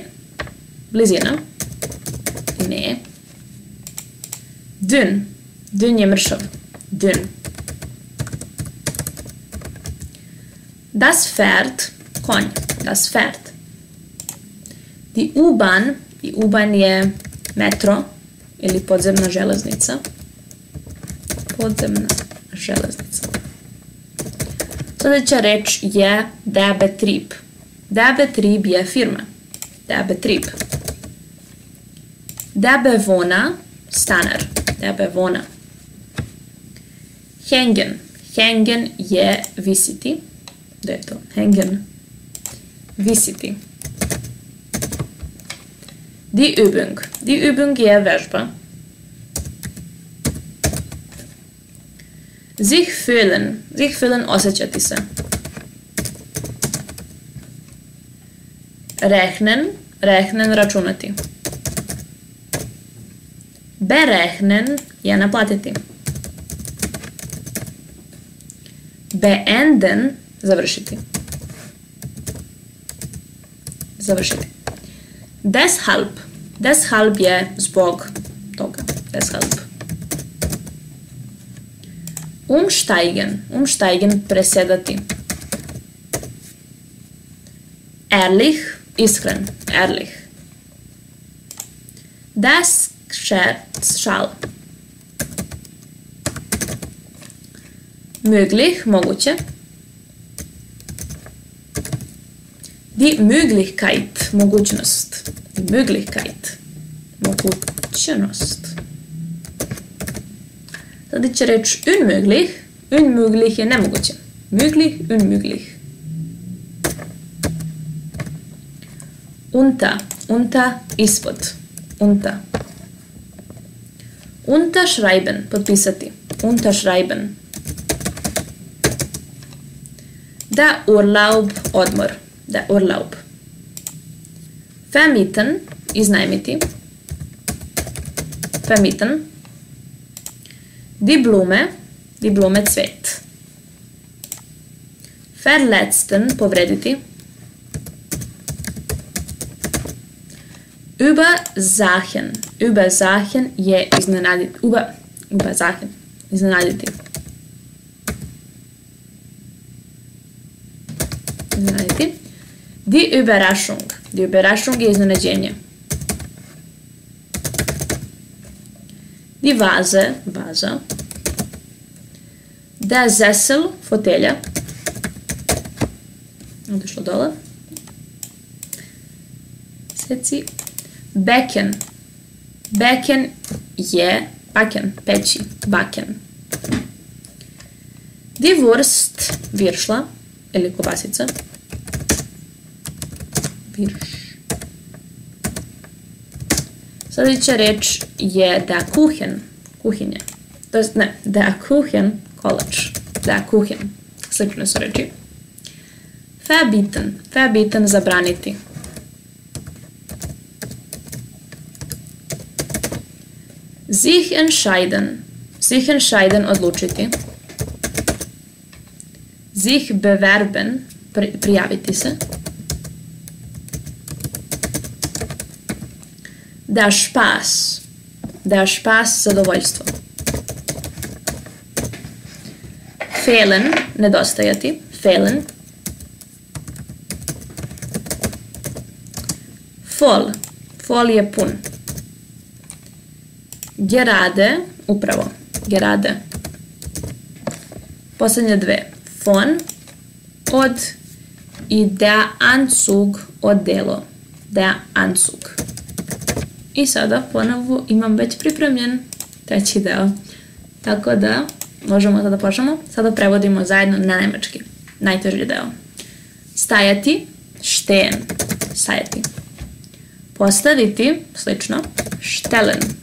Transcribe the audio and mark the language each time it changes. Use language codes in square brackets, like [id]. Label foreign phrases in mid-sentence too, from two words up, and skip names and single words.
[de] Blizina. Die Nähe. Dünn. Dünn [sr] je mršav. [de] Dünn. Das Pferd. Konj. Das Pferd. Die U-Bahn. Die U-Bahn [sr] je metro ili podzemna železnica. Podzemna železnica. Sljedeća reč je [de] der Betrieb. Der Betrieb [sr] je firma. [de] Der Betrieb. Der Bewohner, stanar. Der Bewohner. Hängen. [sr] Hängen je visiti. Da je to? [de] Hängen. [sr] Visiti. [de] Die Übung. Die Übung [sr] je vežba. [de] Sich fühlen. Sich fühlen, [sr] osjećati se. [de] Rechnen. Rechnen, [sr] računati. Berechnen je naplatiti. Beenden, završiti. Završiti. [de] Deshalb. [sr] Deshalb je zbog toga. [de] Deshalb. Umsteigen. Umsteigen, presedati. Ehrlich, iskren, ehrlich. Das Scherz, šal. Möglich, moguće. Die Möglichkeit, mogućnost. Die Möglichkeit, [sr] mogućnost. Sada će reći unmöglich. Unmöglich je nemoguće. [de] Möglich, unmöglich. Unta. Unta, ispod. Unta. Unterschreiben, potpisati. Unterschreiben. Der Urlaub, odmor. Der Urlaub. Vermieten, iznajmiti. Vermieten. Die Blume, [sr] cvet. [de] Verletzten, povrediti. [sr] Übersachen je iznenaditi. [de] Übersachen, iznenaditi. [sr] Die Überraschung je iznenađenje. [de] Die Vase, vaza. Der Sessel, [sr] fotelja. Otišlo dole. Seci. [de] Becken. Becken je backen, peći, backen. Die Wurst, [sr] viršla ili kobasica. Virš. Sljedeća reč je [de] der Kuchen, [sr] kuhinja. To jest, ne, [de] der Kuchen, kolač. Der Kuchen. [sr] Slične su reči. [de] Verbieten. Verbieten, zabraniti. Sich entscheiden. Sich entscheiden, odlučiti. Sich bewerben, [sr] prijaviti se. [de] Der Spaß. Der Spaß, zadovoljstvo. Fehlen, nedostajati. Fehlen. Voll. Voll je pun. Gerade, upravo. Gerade. [sr] Posljednje dve. Von, od i [de] der Anzug, [sr] odelo. [de] Der Anzug. [sr] I sada ponovo imam već pripremljen treći deo. Tako da možemo sada počnemo. Sada prevodimo zajedno na nemački. Najteži deo. Stajati, stehen. Stajati. Postaviti, slično, stellen.